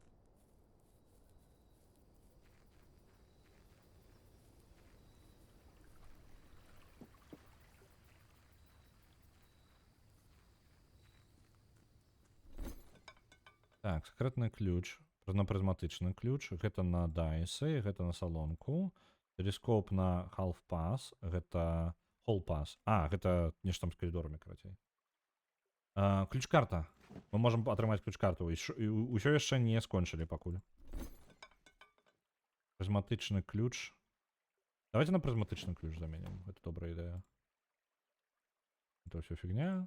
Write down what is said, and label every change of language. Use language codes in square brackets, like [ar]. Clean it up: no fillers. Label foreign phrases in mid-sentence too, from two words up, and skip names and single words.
[be] Так, секретны ключ. Прызматычны ключ. Гэта на дайсы, гэта на салонку. Тэлескоп на half-pass, гэта whole-pass. Гэта нешта там з калідорамі, карацей. Ключ-карта. Мы можам атрымаць ключ-карту. Усё яшчэ не скончылі пакуль. Прызматычны ключ. Давайте на прызматычны ключ заменім. Гэта добрая ідэя. Это ўсё фігня.